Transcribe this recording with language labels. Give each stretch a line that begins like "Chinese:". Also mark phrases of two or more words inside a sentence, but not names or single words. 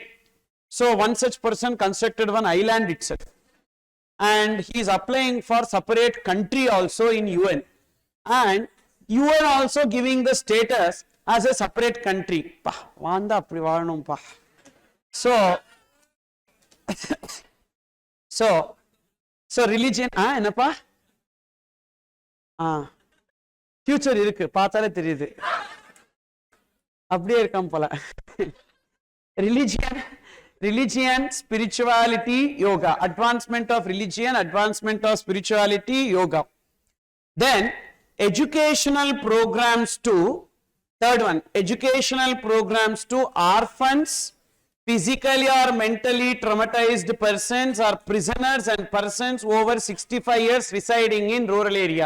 English: So one such person constructed one island itself, and he is applying for separate country also in UN, and UN also giving the status as a separate country. So religion, enapa?
Tamil: Future இருக்கு, பாத்தாலே தெரியுது. அப்படியே இருக்கும் போல.
English: Religion, spirituality, yoga. Advancement of religion, advancement of spirituality, yoga. Then educational programs to, third one, educational programs to orphans, physically or mentally traumatized persons, or prisoners and persons over 65 years residing in rural area.